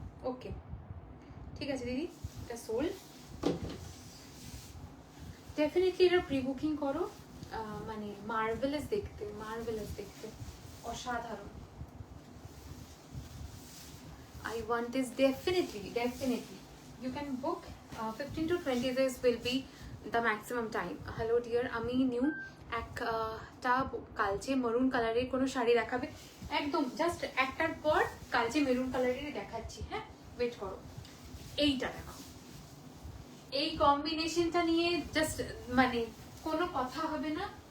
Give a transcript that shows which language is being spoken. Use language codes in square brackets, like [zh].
[bn] ওকে ঠিক আছে দিদি, এটা সোল্ড। ডেফিনেটলি এটা প্রি বুকিং করো, মানে মার্ভেলাস দেখতে, মার্ভেলাস দেখতে, অসাধারণ। [en] I want this definitely. You can book 15 to 20 days will be the maximum time. Hello dear, [bn] আমি নিউ একটা কালচে মেরুন কালারের কোনো শাড়ি দেখাবে, একদম জাস্ট একটার পর কালচে মেরুন কালারেরই দেখাচ্ছি। হ্যাঁ ওয়েট করো, এইটা দেখো, এই কম্বিনেশনটা নিয়ে জাস্ট মানে কোনো কথা হবে না।